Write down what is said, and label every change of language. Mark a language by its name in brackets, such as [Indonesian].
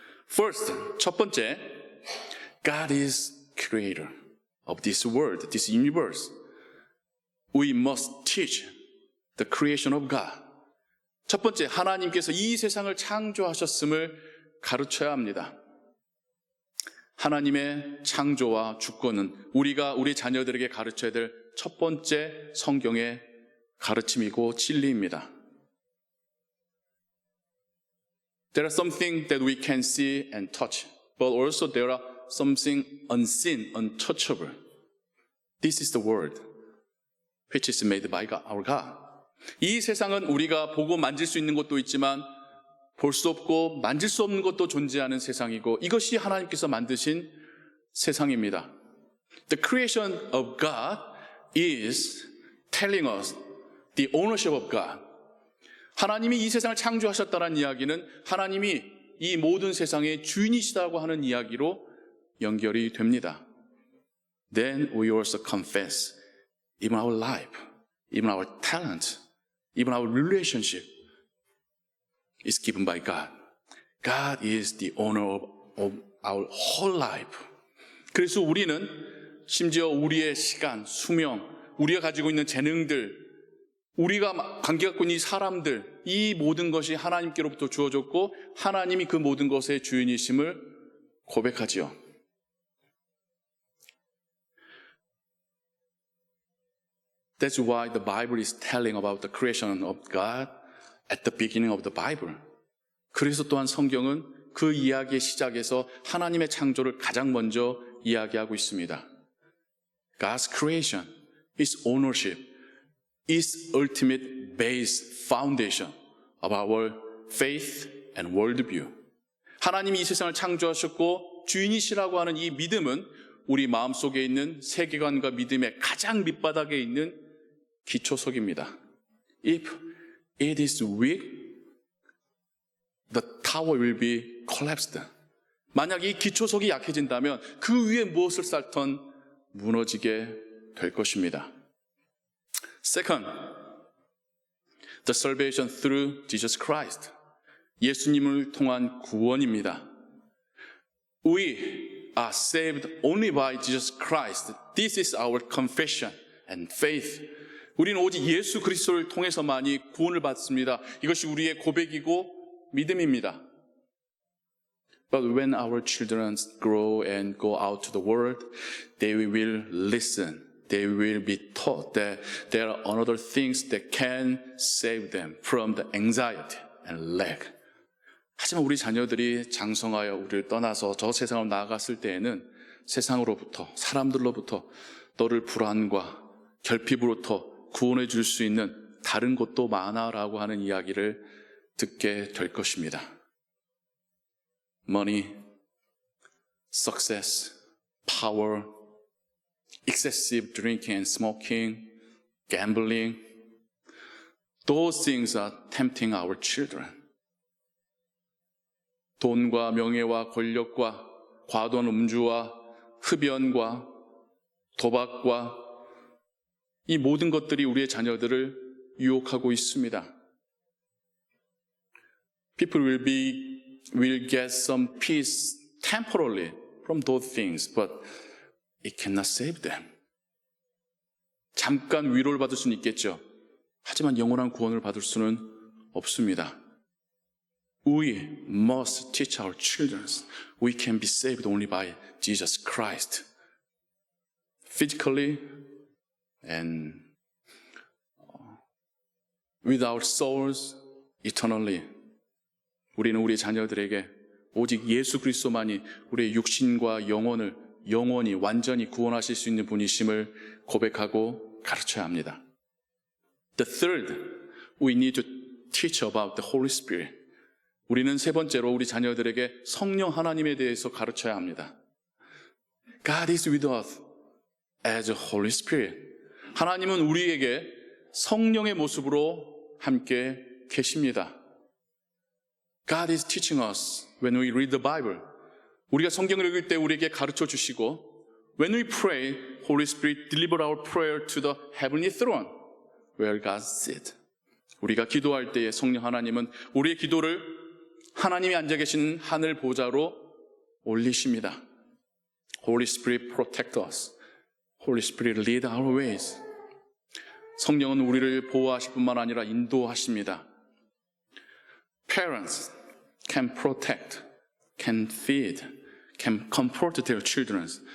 [English] First, [Korean] 첫 번째, [English] God is creator of this world, this universe. We must teach the creation of God. [Korean] 첫 번째, 하나님께서 이 세상을 창조하셨음을 가르쳐야 합니다. 하나님의 창조와 주권은 우리가 우리 자녀들에게 가르쳐야 될 첫 번째 성경의 가르침이고 진리입니다. [English] There are some things that we can see and touch, but also there are something unseen, untouchable. This is the word which is made by our God. [Korean] 이 세상은 우리가 보고 만질 수 있는 것도 있지만 볼 수 없고 만질 수 없는 것도 존재하는 세상이고 이것이 하나님께서 만드신 세상입니다. [English] The creation of God is telling us the ownership of God. [Korean] 하나님이 이 세상을 창조하셨다는 이야기는 하나님이 이 모든 세상의 주인이시다고 하는 이야기로 연결이 됩니다. [English] Then we also confess even our life, even our talent, even our relationship is given by God. God is the owner of our whole life. [Korean] 그래서 우리는 심지어 우리의 시간, 수명, 우리가 가지고 있는 재능들, 우리가 관계 갖고 있는 이 사람들, 이 모든 것이 하나님께로부터 주어졌고 하나님이 그 모든 것의 주인이심을 고백하지요. [English] That's why the Bible is telling about the creation of God at the beginning of the Bible. [Korean] 그래서 또한 성경은 그 이야기의 시작에서 하나님의 창조를 가장 먼저 이야기하고 있습니다. [English] God's creation, His ownership, is ultimate base foundation of our faith and worldview. [Korean] 하나님이 이 세상을 창조하셨고 주인이시라고 하는 이 믿음은 우리 마음속에 있는 세계관과 믿음의 가장 밑바닥에 있는 기초석입니다. [English] If it is weak, the tower will be collapsed. [Korean] 만약 이 기초석이 약해진다면 그 위에 무엇을 쌓던 무너지게 될 것입니다. [English] Second, the salvation through Jesus Christ. [Korean] 예수님을 통한 구원입니다. [English] We are saved only by Jesus Christ. This is our confession and faith. [Korean] 우리는 오직 예수 그리스도를 통해서만이 구원을 받습니다. 이것이 우리의 고백이고 믿음입니다. [English] But when our children grow and go out to the world, they will listen. They will be taught that there are other things that can save them from the anxiety and lack. [Korean] 하지만 우리 자녀들이 장성하여 우리를 떠나서 저 세상으로 나아갔을 때에는 세상으로부터, 사람들로부터 너를 불안과 결핍으로부터 구원해 줄 수 있는 다른 곳도 많아라고 하는 이야기를 듣게 될 것입니다. [English] Money, success, power, excessive drinking and smoking, gambling, those things are tempting our children. [Korean] 돈과 명예와 권력과 과도한 음주와 흡연과 도박과 이 모든 것들이 우리의 자녀들을 유혹하고 있습니다. [English] People will get some peace temporarily from those things, but it cannot save them. [Korean] 잠깐 위로를 받을 수는 있겠죠. 하지만 영원한 구원을 받을 수는 없습니다. [English] We must teach our children we can be saved only by Jesus Christ. Physically and with our souls eternally. [Korean] 우리는 우리 자녀들에게 오직 예수 그리스도만이 우리의 육신과 영혼을 영원히 완전히 구원하실 수 있는 분이심을 고백하고 가르쳐야 합니다. [English] The third, we need to teach about the Holy Spirit. [Korean] 우리는 세 번째로 우리 자녀들에게 성령 하나님에 대해서 가르쳐야 합니다. [English] God is with us as a Holy Spirit. [Korean] 하나님은 우리에게 성령의 모습으로 함께 계십니다. [English] God is teaching us when we read the Bible. [Korean] 우리가 성경을 읽을 때 우리에게 가르쳐 주시고 [English] when we pray, Holy Spirit deliver our prayer to the heavenly throne where God sits. [Korean] 우리가 기도할 때에 성령 하나님은 우리의 기도를 하나님이 앉아 계신 하늘 보좌로 올리십니다. [English] Holy Spirit protect us. Holy Spirit lead our ways. [Korean] 성령은 우리를 보호하실 뿐만 아니라 인도하십니다. [English] Parents can protect, can feed, can comfort their children.